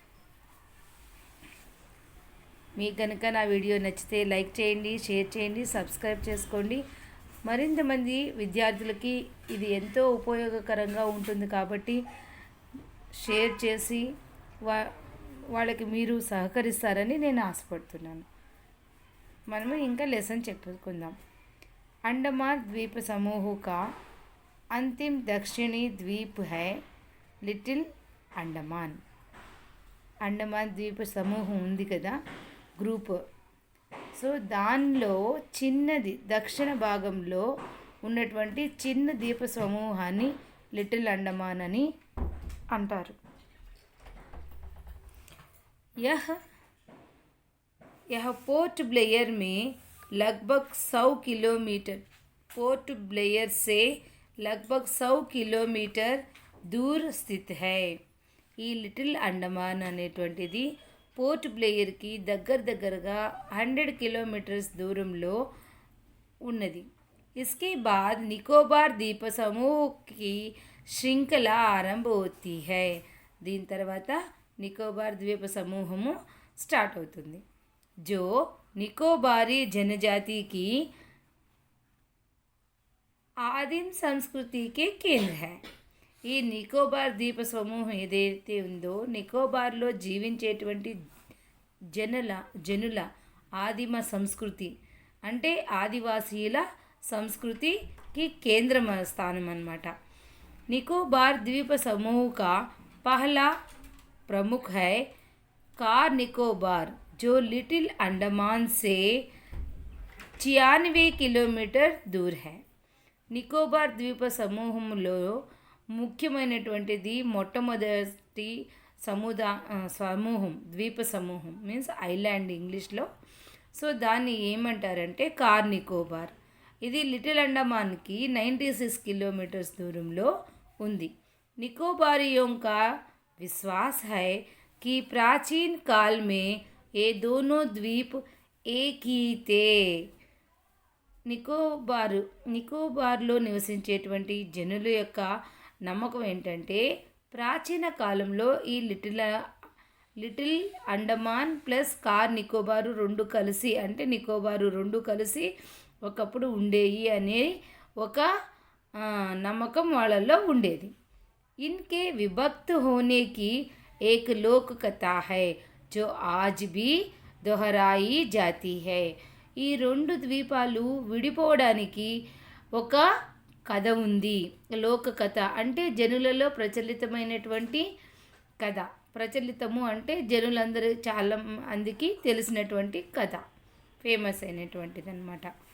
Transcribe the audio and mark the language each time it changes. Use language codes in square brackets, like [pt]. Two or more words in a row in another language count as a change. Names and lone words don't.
[te] మీకు కనుక నా వీడియో నచ్చితే లైక్ చేయండి, షేర్ చేయండి, సబ్స్క్రైబ్ చేసుకోండి. మరింత మంది విద్యార్థులకి ఇది ఎంతో ఉపయోగకరంగా ఉంటుంది కాబట్టి షేర్ చేసి వాళ్ళకి మీరు సహకరిస్తారని నేను ఆశపడుతున్నాను. మనము ఇంకా లెసన్ చెప్పుకుందాం. [hi] अंडमान द्वीप समूह का अंतिम दक्षिणी द्वीप है लिटिल अंडमान. अंडमान द्वीप [te] సమూహం ఉంది కదా, గ్రూప్. సో దానిలో చిన్నది దక్షిణ భాగంలో ఉన్నటువంటి చిన్న ద్వీప సమూహాన్ని లిటిల్ అండమాన్ అని అంటారు. [hi] यह पोर्ट ब्लेयर में लगभग 100 किलोमीटर पोर्ट ब्लेयर से लगभग 100 किलोमीटर दूर स्थित है. [te] ఈ లిటిల్ అండమాన్ అనేటువంటిది పోర్ట్ బ్లేయర్కి దగ్గరగా 100 కిలోమీటర్స్ దూరంలో ఉన్నది. [hi] इसके बाद निकोबार द्वीप समूह की श्रृंखला आरंभ होती है. [te] దీని తర్వాత నికోబార్ ద్వీప సమూహము స్టార్ట్ అవుతుంది. [hi] जो निकोबारी जनजाति की [te] ఆదిమ సంస్కృతికి కేంద్ర [hi] है. [te] ఈ నికోబార్ ద్వీప సమూహం ఏదైతే ఉందో, నికోబార్లో జీవించేటువంటి జనుల ఆదిమ సంస్కృతి అంటే ఆదివాసీల సంస్కృతికి కేంద్ర స్థానం అన్నమాట. [hi] निकोबार द्वीप समूह का पहला प्रमुख है कार निकोबार, जो लिटिल अंडमान से 96 किलोमीटर दूर है. [te] నికోబార్ ద్వీప సమూహంలో ముఖ్యమైనటువంటిది మొట్టమొదటి సమూహం, ద్వీప సమూహం [en] means island [te] ఇంగ్లీష్లో. సో దాన్ని ఏమంటారంటే కార్ నికోబార్. ఇది లిటిల్ అండమాన్కి 96 కిలోమీటర్స్ దూరంలో ఉంది. [hi] निकोबारियों का विश्वास है कि प्राचीन काल में ये दोनों द्वीप एक ही थे. [te] నికోబార్లో నివసించేటువంటి జనుల యొక్క నమ్మకం ఏంటంటే, ప్రాచీన కాలంలో ఈ లిటిల్ అండమాన్ ప్లస్ కార్ నికోబారు రెండు కలిసి, అంటే నికోబారు రెండు కలిసి ఒకప్పుడు ఉండేవి అనే ఒక నమ్మకం వాళ్ళల్లో ఉండేది. [hi] इनके विभक्त होने की एक लोक कथा है जो आज भी दोहराई जाती है. [te] ఈ రెండు ద్వీపాలు విడిపోవడానికి ఒక కథ ఉంది. లోక కథ అంటే జనులలో ప్రచలితమైనటువంటి కథ. ప్రచలితము అంటే జనులందరూ చాలా మందికి తెలిసినటువంటి కథ, ఫేమస్ అయినటువంటిది అన్నమాట.